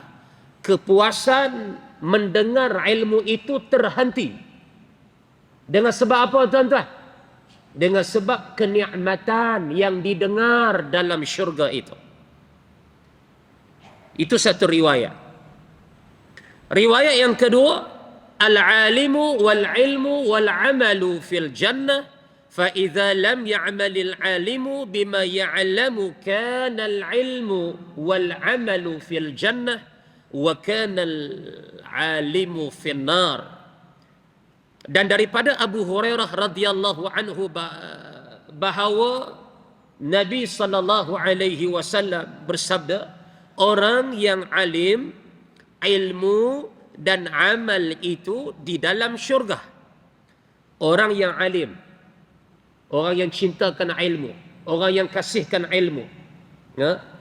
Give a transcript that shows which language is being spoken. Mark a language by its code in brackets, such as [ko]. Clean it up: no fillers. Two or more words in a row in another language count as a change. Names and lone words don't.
[ms] Kepuasan mendengar ilmu itu terhenti. Dengan sebab apa, tuan-tuan? Dengan sebab kenikmatan yang didengar dalam syurga itu. Itu satu riwayat. Riwayat yang kedua, [ar] العالم والعلم والعمل في الجنة فإذا لم يعمل العالم بما يعلم كان العلم والعمل في الجنة وكان العالم في النار. [ms] Dan daripada Abu Hurairah [ar] رضي الله عنه [ms] bahawa Nabi [ar] صلى الله عليه وسلم [ms] bersabda, orang yang alim, ilmu dan amal itu di dalam syurga. Orang yang alim, orang yang cintakan ilmu, orang yang kasihkan ilmu, ya?